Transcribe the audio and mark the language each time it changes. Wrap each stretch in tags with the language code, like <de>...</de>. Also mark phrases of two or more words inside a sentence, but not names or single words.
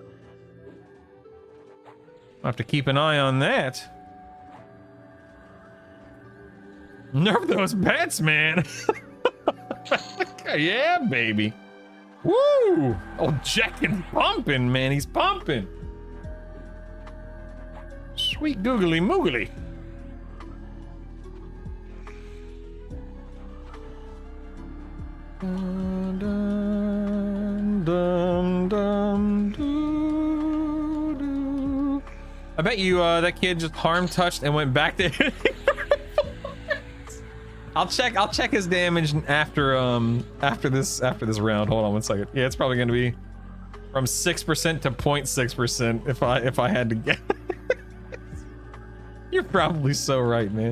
<en>I'll have to keep an eye on that. Nerf those pets, man. Yeah, baby. Woo! Oh, Jackin's pumping, man. He's pumping. Sweet googly moogly. Dun, dun, dun, dun, doo, doo. I bet you that kid just harm touched and went back there. I'll check his damage after this round. Hold on one second. Yeah, it's probably gonna be from 6% to 0.6% if I had to guess. You're probably so right, man.</en>